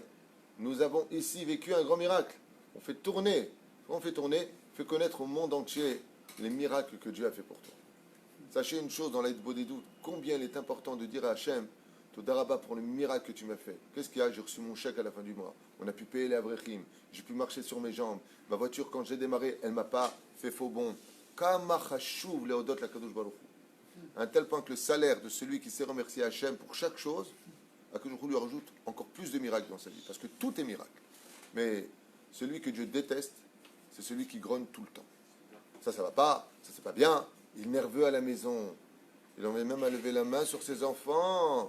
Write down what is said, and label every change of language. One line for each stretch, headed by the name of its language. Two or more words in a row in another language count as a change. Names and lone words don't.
French: Nous avons ici vécu un grand miracle. On fait tourner, fait connaître au monde entier les miracles que Dieu a fait pour toi. Sachez une chose dans l'aide des doutes, combien il est important de dire à Hachem, Todaraba pour le miracle que tu m'as fait. Qu'est-ce qu'il y a? J'ai reçu mon chèque à la fin du mois. On a pu payer les avrechim. J'ai pu marcher sur mes jambes. Ma voiture, quand j'ai démarré, elle ne m'a pas fait faux bond.
Hebrew: כמה חשוב להודות לקדוש ברוך הוא.
French: À un tel point que le salaire de celui qui sait remercier Hachem pour chaque chose, Akadosh lui rajoute encore plus de miracles dans sa vie. Parce que tout est miracle. Mais celui que Dieu déteste, c'est celui qui grogne tout le temps. Ça va pas, ça c'est pas bien. Il est nerveux à la maison. Il en vient même à lever la main sur ses enfants.